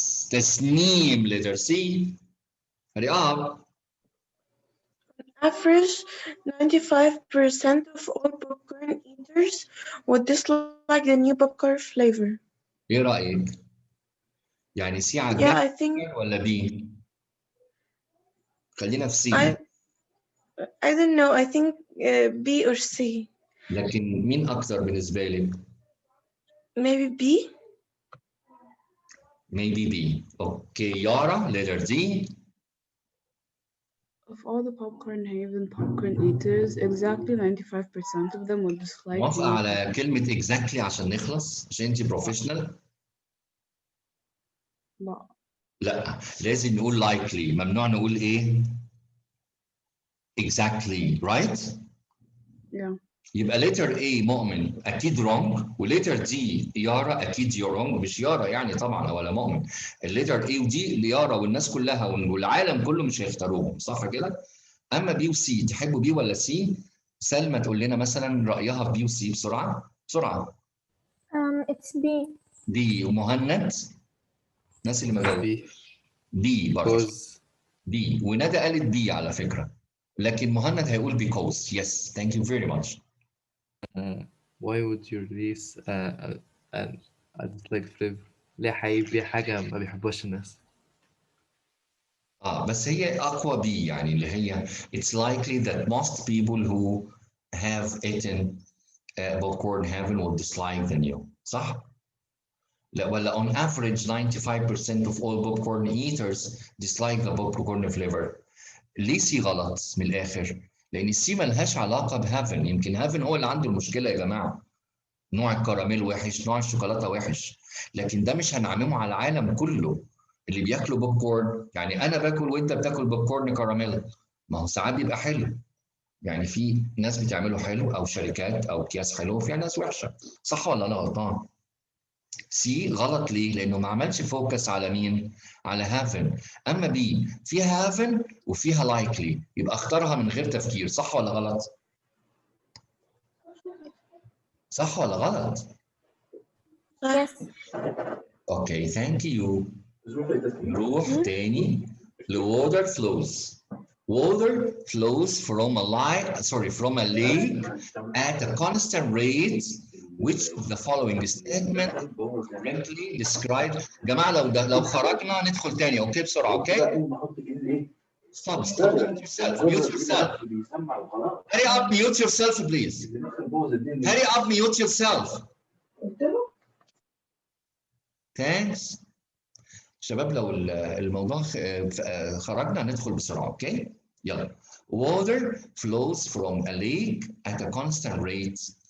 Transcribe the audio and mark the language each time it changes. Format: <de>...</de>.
<ar>تسنيم letter C.</ar> <en>hurry up. Average 95% of all popcorn eaters would dislike the new popcorn flavor.</en> <ar>إيه رأيك؟ يعني C</ar> <en>Yeah,</en> <ar>عجبك</ar> <en>I think</en> <ar>ولا B؟ خلينا في C.</ar> <en>I don't know. I think B or C.</en> <ar>لكن مين أكتر بالنسبة لك؟</ar> <en>Maybe B. Maybe B. Okay, Yara, letter D. Of all the popcorn haven popcorn eaters, exactly 95% of them would dislike.</en> <ar>موافقة على كلمة exactly عشان نخلص، عشان أنت بروفيشنال؟ لا، لازم نقول likely، ممنوع نقول إيه؟</ar> <en>exactly, right? Yeah.</en> <ar>يبقى letter A مؤمن أكيد wrong، وليتر D يارا أكيد</ar> <en>you're wrong.</en> <ar>مش يارا يعني طبعا ولا مؤمن. الليتر A ودي ليارا والناس كلها والعالم كله مش هيختاروهم، صح كده؟ أما B وC تحبوا B ولا C؟ سلمى تقول لنا مثلا رأيها في B وC بسرعة.</ar> <en>It's B.</en> <ar>D. ومهند؟ الناس اللي ما جاوبوا. D برضه. D. وندى قالت D على فكرة. لكن مهند هيقول because.</ar> <en>Yes, thank you very much. Why would you release a dislike flavor؟</en> <ar>ليه هيبيع حاجة ما بيحبوهاش الناس؟ بس هي أقوى B يعني اللي هي</ar> <en>it's likely that most people who have eaten popcorn haven't will dislike the new.</en> <ar>صح؟ لا ولا</ar> <en>on average 95% of all popcorn eaters dislike the popcorn flavor.</en> <ar>ليه سي غلط من الآخر؟ لأن السي ملهاش علاقة بهافن. يمكن هافن هو اللي عنده المشكلة يا جماعة. نوع الكراميل وحش، نوع الشوكولاتة وحش، لكن ده مش هنعممه على العالم كله. اللي بياكلوا بوب كورن، يعني أنا باكل وأنت بتاكل بوب كورن كراميل، ما هو ساعات بيبقى حلو. يعني في ناس بتعمله حلو أو شركات أو أكياس حلوة، وفي ناس وحشة. صح ولا أنا غلطان؟ سي غلط ليه؟ لأنه ما عملش فوكس على مين؟ على هافن. أما بي فيها هافن وفيها لايكلي، يبقى اختارها من غير تفكير. صح ولا غلط؟ صح ولا غلط؟</ar> <en>Yes. Okay thank you.</en> <ar>نروح تاني</ar> <en>لووتر flows. water flows from a lake at a constant rate. Which of the following statement correctly described؟</en> <ar>جماعة لو خرجنا ندخل تاني اوكي بسرعة اوكي؟</ar> <en>Stop, mute yourself. Hurry up, mute yourself, please. Hurry up, mute yourself. Thanks.</en> <ar>شباب لو الموضوع خرجنا ندخل بسرعة اوكي؟ يلا.</ar> <en>Water flows from a lake at a constant rate.</en>